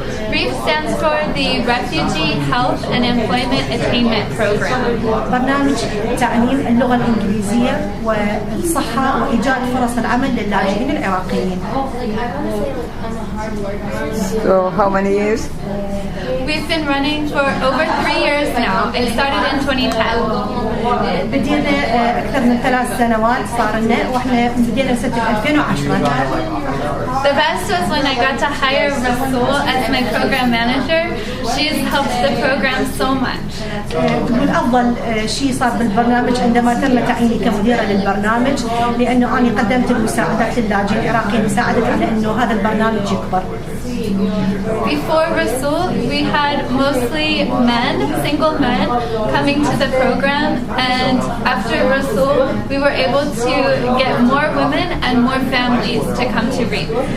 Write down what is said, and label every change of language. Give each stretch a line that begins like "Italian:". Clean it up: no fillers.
English: REAP stands for the Refugee Health and Employment Attainment Program.
Arabic: برنامج تعليم اللغة الإنجليزية والصحة وإيجاد فرص العمل للاجئين العراقيين.
English: So how many years? We've been running for over 3 years now. It started in 2010.
Arabic: بدينا أكثر من 3 سنوات صار لنا، وإحنا بدينا سنة 2010.
English: The best was when I got to hire Rasul as my program manager. She's helped the program so much.
Arabic: تقول أفضل شيء صار بالبرنامج عندما تم تعييني كمديرة للبرنامج، لأنه أنا قدمت المساعدات للاجئين العراقيين مساعدة على أنه هذا البرنامج يكبر.
English: Before Rasul, we had mostly men, single men, coming to the program, and after Rasul, we were able to get more women and more families to come to REAP.